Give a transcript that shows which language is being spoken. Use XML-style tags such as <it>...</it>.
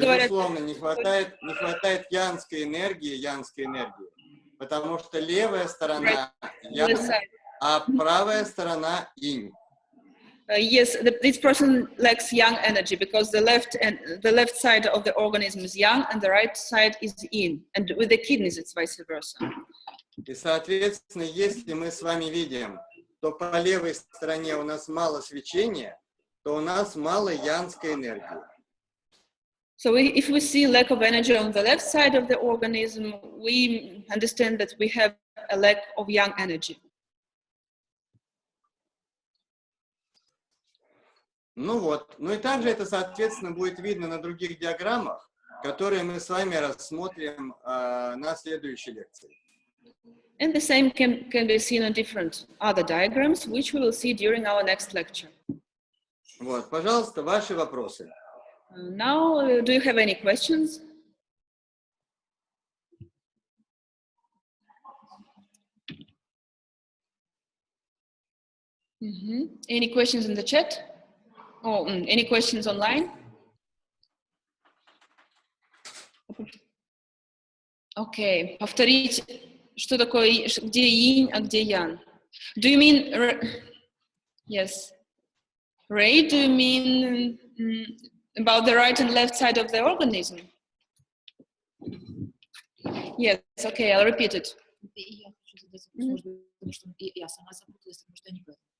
<ru>безусловно, не хватает янской энергии, потому что левая сторона ян, а правая сторона инь.</ru> <en>Yes, this person lacks yang energy because the left side of the organism is yang and the right side is yin, and with the kidneys it's vice versa.</en> <ru>И, соответственно, если мы с вами видим, то по левой стороне у нас мало свечения, то у нас мало янской энергии.</ru> <en>So if we see lack of energy on the left side of the organism, we understand that we have a lack of yang energy.</en> <ru>Ну вот, ну и также это, соответственно, будет видно на других диаграммах, которые мы с вами рассмотрим на следующей лекции.</ru> <en>And the same can be seen on different other diagrams, which we will see during our next lecture.</en> <ru>Вот, пожалуйста, ваши вопросы.</ru> <en>Now, do you have any questions? Any questions in the chat? Oh, any questions online?</en> <ru>Okay, повторить, что такое, где инь, а где ян.</ru> <en>Do you mean, yes. Ray, do you mean About the right and left side of the organism. Yes, okay, I'll repeat it.</en> <ru>Я хочу задать вопрос, потому что я сама запуталась, потому что не поняла.</ru>